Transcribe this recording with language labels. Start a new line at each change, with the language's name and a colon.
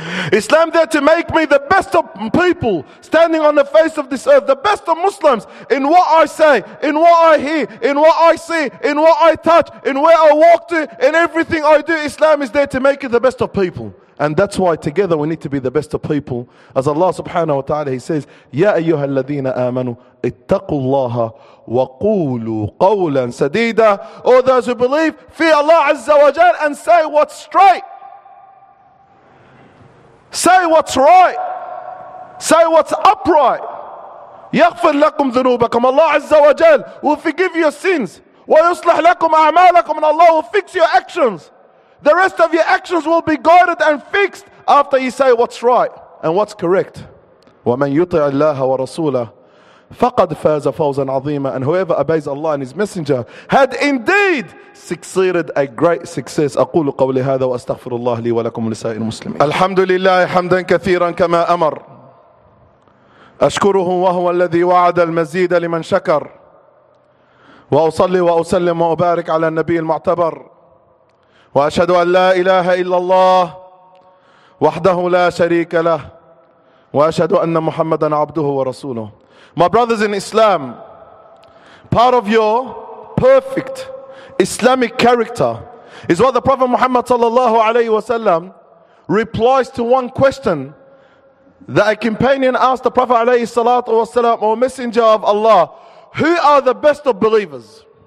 English: Islam there to make me the best of people standing on the face of this earth, the best of Muslims in what I say, in what I hear, in what I see, in what I touch, in where I walk to, in everything I do. Islam is there to make you the best of people. And that's why together we need to be the best of people. As Allah subhanahu wa ta'ala, he says,
Arabic: يَا أَيُّهَا الَّذِينَ آمَنُوا اتَّقُوا اللَّهَ وَقُولُوا قَوْلًا سَدِيدًا.
English: All those who believe, fear Allah Azza wa Jal and say what's straight. Say what's right. Say what's upright.
Arabic: يغفر لكم ذنوبكم.
English: الله عز وجل will forgive your sins.
Arabic: ويصلح لكم أعمالكم.
English: And Allah will fix your actions. The rest of your actions will be guarded and fixed after you say what's right and what's correct.
Arabic: ومن يطع الله ورسوله فقد فاز فوزا عظيما.
English: And whoever obeys Allah and His Messenger had indeed succeeded a great success.
Arabic: أقول قولي هذا وأستغفر الله لي ولكم ولسائر المسلمين. الحمد لله حمدا كثيرا كما أمر. أشكره وهو الذي وعد المزيد لمن شكر. وأصلي وأسلم وأبارك على النبي المعتبر. وأشهد أن لا إله إلا الله وحده لا شريك له. وأشهد أن محمدا عبده ورسوله.
English: My brothers in Islam, part of your perfect Islamic character is what the Prophet Muhammad sallallahu alayhi wasallam replies to one question that a companion asked the Prophet alayhi salatu wasallam, or messenger of Allah, who are the best of believers?